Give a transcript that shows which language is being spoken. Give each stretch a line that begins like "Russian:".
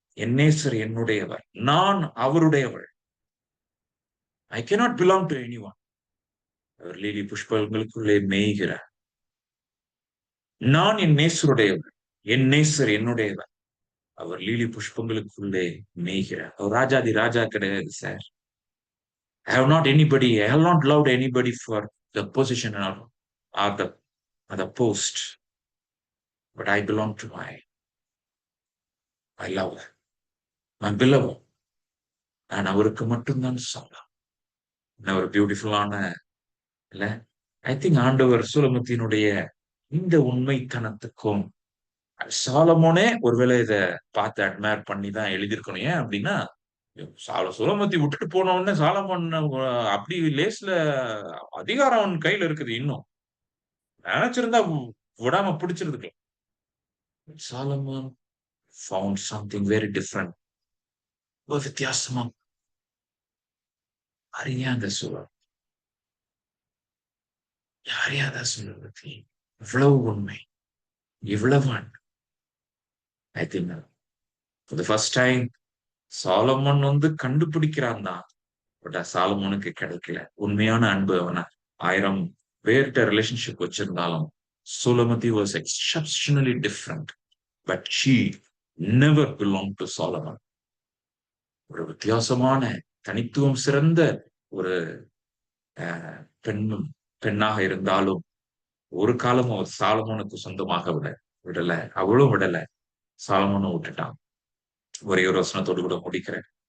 Tamil: என் நேசர் என்னுடையவர். நான் அவருடையவர்.
English: I cannot belong to anyone.
Tamil: Our lily புஷ்பங்களுக்குள்ளே மேய்கிறார். நான் என் நேசருடையவர். என் நேசர் என்னுடையவர். அவர் லீலி புஷ்பங்களுக்குள்ளே மேய்கிறார். அவர் ராஜாதி ராஜா கிடையாது sir.
English: I have not loved anybody for the position or the post. But I belong to my lover. My beloved.
Tamil: நான் அவருக்கு மட்டும்தான் சொல்லலாம். ஒரு பியூட்டிஃபுல்லான இல்ல?
English: I think
Tamil: ஆண்டவர் சூலமத்தியினுடைய இந்த உண்மைத்தனத்துக்கும் சாலமோனே ஒருவேளை இத பார்த்து அட்மையர் பண்ணி தான் எழுதியிருக்கணும். ஏன் அப்படின்னா சூலமத்தி விட்டுட்டு போன உடனே சாலமோன் அப்படி லேஸ்ல அதிகாரம் அவன் கையில இருக்குது. இன்னும் நினைச்சிருந்தா விடாம பிடிச்சிருக்கு.
English: Solomon found something very different.
Tamil: ஒரு வித்தியாசமா அறியாத சூழல். அறியாத சூழல் பத்தி இவ்வளவு உண்மை, இவ்வளவு அன்பு.
English: I think for the first time Solomon
Tamil: கண்டுபிடிக்கிறான் தான். பட் சாலமோனுக்கு கிடைக்கல. உண்மையான அன்பு அவனை 1000 பேர்கிட்ட ரிலேஷன்ஷிப் வச்சிருந்தாலும்
English: Sulamati was exceptionally different, but she never belonged to Solomon.
Tamil: ஒரு வித்தியாசமான தனித்துவம் சிறந்த ஒரு பெண்ணும் பெண்ணாக இருந்தாலும் ஒரு காலமும் அவர் சாலமோனுக்கு சொந்தமாக விடல. அவளும் விடல, சாலமோனும் விட்டுட்டான். ஒரே ஒரு வசனத்தோடு கூட முடிக்கிறேன்.